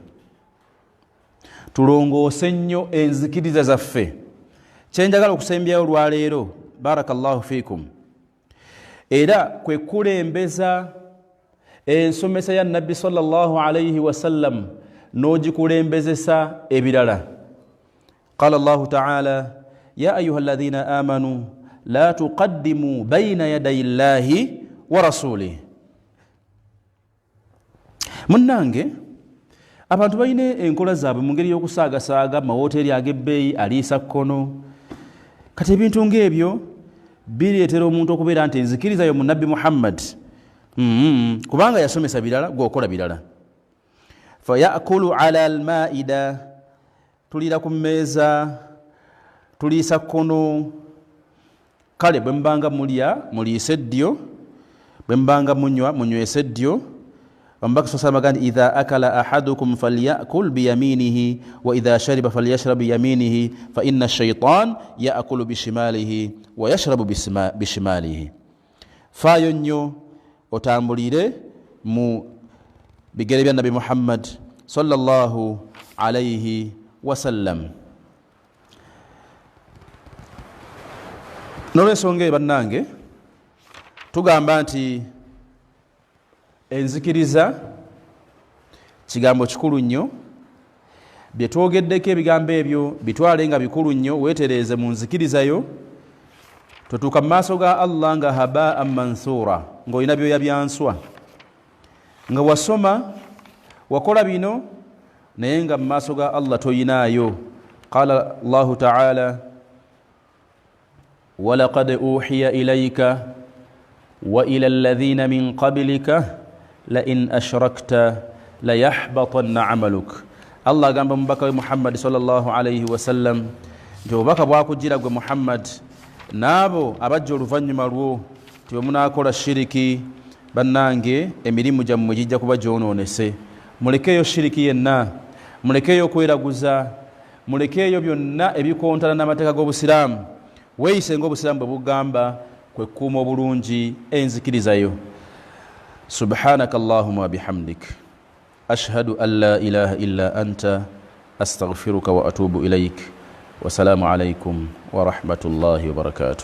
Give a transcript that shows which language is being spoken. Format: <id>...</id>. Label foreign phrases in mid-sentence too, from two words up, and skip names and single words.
<lg>Tulongoose nnyo enzikiriza zaffe. Kyenjagala okusembyayo olwaleero</lg> <ar>بارك الله فيكم</ar> <lg>era kwe kulembeza ensomesa ya Nabbi</lg> <ar>صلى الله عليه وسلم</ar> <lg>n'ogikulembezesa ebirala.</lg> <ar>قال الله تعالى يا أيها الذين آمنوا لا تقدموا بين يدي الله ورسوله.</ar> <lg>Munnange abantu balina enkola zaabwe mu ngeri y'okusaagasaaga mawoteeri ag'ebbeeyi aliisa kkono. Kati ebintu ng'ebyo bireetera omuntu okubeera nti nzikiriza yo mu nabbi Muhammad kubanga yasomesa birala gw'okola birala.</lg> <ar>فيأكل على المائدة,</ar> <lg>tulira ku mmeeza tuliisa kkono. Kale bwe mbanga mulya muliise ddyo, bwe mbanga munywa munywese ddyo.</lg> <ar>Omubaka صلى الله عليه وسلم إذا أكل أحدكم فليأكل بيمينه وإذا شرب فليشرب بيمينه فإن الشيطان يأكل بشماله ويشرب بشماله.</ar> <lg>Faayo nnyo otambulire mu bigere bya Nabi Muhammad</lg> <ar>صلى الله عليه وسلم.</ar> <lg>N'olwensonga eyo bannange tugamba nti enzikiriza kigambo kikulu nnyo. Bye twogeddeko ebigambo ebyo bitwale nga bikulu nnyo, weetereeze mu nzikirizayo. Totuuka mu maaso ga Allah nga</lg> <ar>هباء منثورا,</ar> <lg>ng'olina byoya byanswa, nga wasoma wakola bino naye nga mu maaso ga Allah toyinaayo.</lg> <ar>قال الله تعالى ولقد أوحي إليك وإلى الذين من قبلك لئن أشركت ليحبطن عملك.</ar> <lg>Allah agamba mubaka we Muhammad</lg> <ar>صلى الله عليه وسلم</ar> <lg>nti obubaka bwakujjira gwe Muhammad n'abo abajja oluvannyuma lwo ti bwe munaakola shiriki, bannange emirimu gyammwe gijja kuba gyonoonese. Mulekeeyo shiriki yenna, mulekeeyo okweraguza, mulekeeyo byonna ebikontana n'amateeka g'Obusiraamu. Weeyise ng'Obusiraamu bwe bugamba, kwe kuuma obulungi enzikirizayo.</lg> <ar>سبحانك اللهم وبحمدك أشهد أن لا إله إلا أنت أستغفرك وأتوب إليك. والسلام عليكم ورحمة الله وبركاته.</ar>